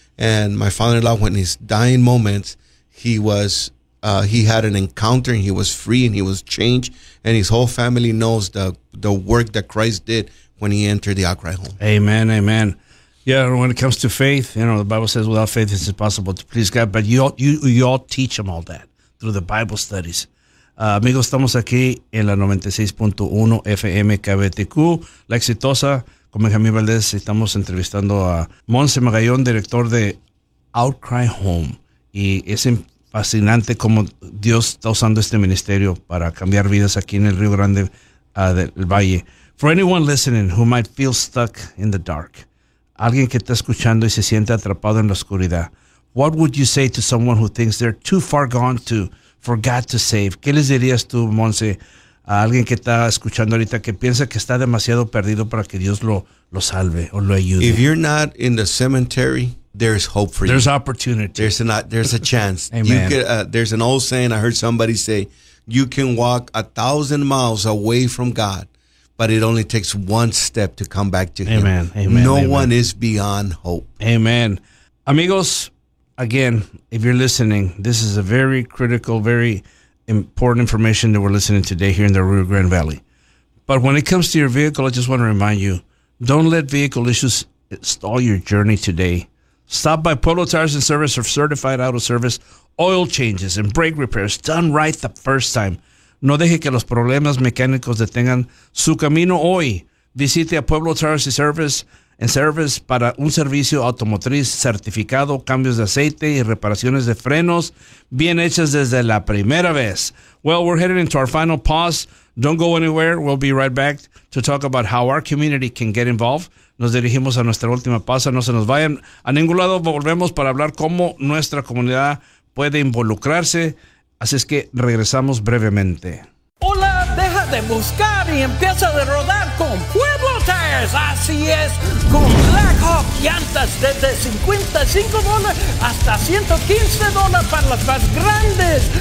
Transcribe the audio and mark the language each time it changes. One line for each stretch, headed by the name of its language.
English: And my father-in-law, when his dying moments, he had an encounter, and he was free, and he was changed. And his whole family knows the work that Christ did when he entered the Accra home. Amen, amen. Yeah, when it comes to faith, you know, the Bible says without faith it's impossible to please God. But you all teach them all that through the Bible studies.
Spanish: Amigos, estamos aquí en la 96.1 FM KBTQ, La Exitosa, con Benjamín Valdés. Estamos entrevistando a Monse Magallón, director de Outcry Home. Y es fascinante cómo Dios está usando este ministerio para cambiar vidas aquí en el Río Grande del Valle.
English: For anyone listening who might feel stuck in the dark,
Spanish: alguien que está escuchando y se siente atrapado en la oscuridad,
English: what would you say to someone who thinks they're too far gone to for God to save?
Spanish: ¿Qué les dirías tú, Monse, a alguien que está escuchando ahorita que piensa que está demasiado perdido para que Dios lo salve o lo ayude?
English: If you're not in the cemetery, there's hope for you. There's opportunity. There's a chance. Amen. You could, there's an old saying I heard somebody say, you can walk 1,000 miles away from God, but it only takes one step to come back to Amen. Him. Amen. No Amen. One is beyond hope. Amen. Amigos, again, if you're listening, this is a very critical, very important information that we're listening today here in the Rio Grande Valley. But when it comes to your vehicle, I just want to remind you, don't let vehicle issues stall your journey today. Stop by Pueblo Tires and Service for certified auto service, oil changes, and brake repairs done right the first time.
Spanish: No deje que los problemas mecánicos detengan su camino hoy. Visite a Pueblo Tires and Service. En Service para un servicio automotriz certificado, cambios de aceite y reparaciones de frenos bien hechas desde la primera vez.
English: Well, we're heading into our final pause. Don't go anywhere. We'll be right back to talk about how our community can get involved.
Spanish: Nos dirigimos a nuestra última pausa. No se nos vayan a ningún lado. Volvemos para hablar cómo nuestra comunidad puede involucrarse. Así es que regresamos brevemente. Hola, deja de buscar y empieza de rodar con Pueblo Tires. Así es, con Black Hawk llantas desde $55 hasta $115 para las más grandes.